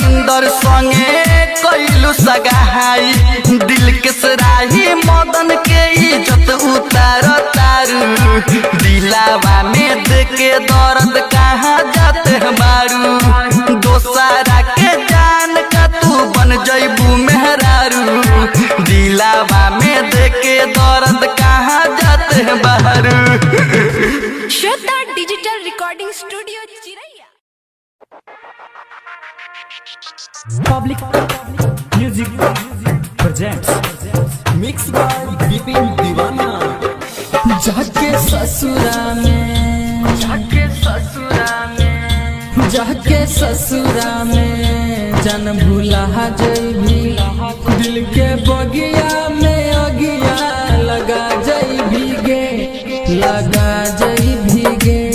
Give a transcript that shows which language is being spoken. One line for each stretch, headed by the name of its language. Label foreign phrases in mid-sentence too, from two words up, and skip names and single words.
Bhojpuri: उपेंद्र संगे कैलू सगाई दिल के सराही मदन के इज्जत उतार तारू दिलावा में देके दर्द कहाँ जाते बारू दोसारा के जान का तू बन जैबू मेहरारू दिलावा में देके दर्द कहाँ जाते बारू। श्रद्धा डिजिटल रिकॉर्डिंग स्टूडियो चिरैया।
English: Public Music presents Mix by Vipin Deewana.
Bhojpuri: जाके ससुरा में जाके ससुरा में जन भूला जैभी दिल के बगिया में अगिया लगा जैभी गे लगा जैभी गे